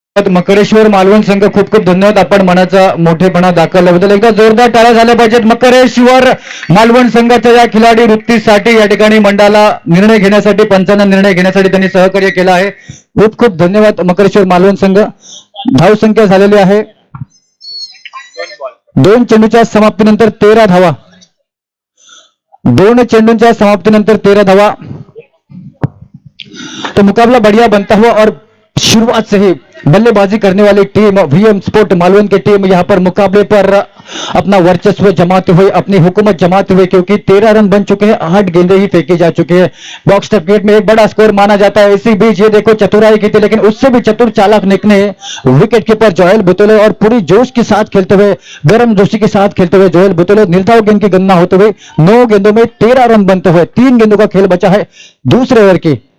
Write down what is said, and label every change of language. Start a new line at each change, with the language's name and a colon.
Marathi: मकरेश्वर मालवण संघ खूप खूप धन्यवाद. आपण मनाचा मोठेपणा दाखवल्याबद्दल एकदा जोरदार टाळ्या झाल्या पाहिजेत. मकरेश्वर मालवण संघाच्या या खिलाडी वृत्तीसाठी या ठिकाणी मंडळाला निर्णय घेण्यासाठी पंचांना निर्णय घेण्यासाठी त्यांनी सहकार्य केलं आहे. खूप खूप धन्यवाद मकरेश्वर मालवण संघ. धावसंख्या झालेली आहे 2 चेंडूच्या समाप्तीनंतर 13 धावा. 2 चेंडूंच्या समाप्तीनंतर 13 धावा.
Hindi: तो मुकाबला बढ़िया बनता हुआ और शुरुआत से ही बल्लेबाजी करने वाली टीम वीएम स्पोर्ट मालवण की टीम यहां पर मुकाबले पर अपना वर्चस्व जमाते हुए अपनी हुकूमत जमाते हुए, क्योंकि 13 रन बन चुके हैं, 8 गेंदें ही फेंकी जा चुकी है. बॉक्स क्रिकेट में एक बड़ा स्कोर माना जाता है. इसी बीच ये देखो चतुराई की थी, लेकिन उससे भी चतुर चालाक निकले विकेट कीपर जोएल बुतोले और पूरी जोश के साथ खेलते हुए, गर्म जोशी के साथ खेलते हुए जोएल बुतोले निर्धाव गेंद की गणना होते हुए 9 गेंदों में 13 रन बनते हुए 3 गेंदों का खेल बचा है दूसरे ओवर की.